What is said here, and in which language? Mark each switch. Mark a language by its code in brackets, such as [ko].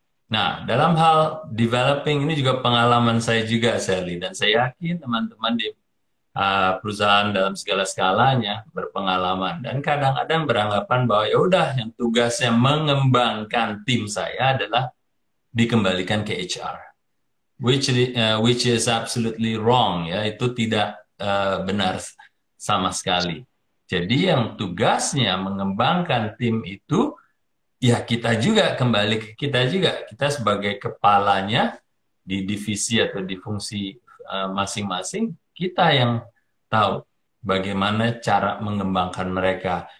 [id] Nah, dalam hal developing ini juga pengalaman saya juga, Sally. Dan saya yakin teman-teman di perusahaan dalam segala skalanya berpengalaman. Dan kadang-kadang beranggapan bahwa ya udah yang tugasnya mengembangkan tim saya adalah dikembalikan ke HR. [en] Which is absolutely wrong, ya. [id] Itu tidak benar sama sekali. Jadi yang tugasnya mengembangkan tim itu ya kita juga kembali ke kita juga. Kita sebagai kepalanya di divisi atau di fungsi masing-masing, kita yang tahu bagaimana cara mengembangkan mereka.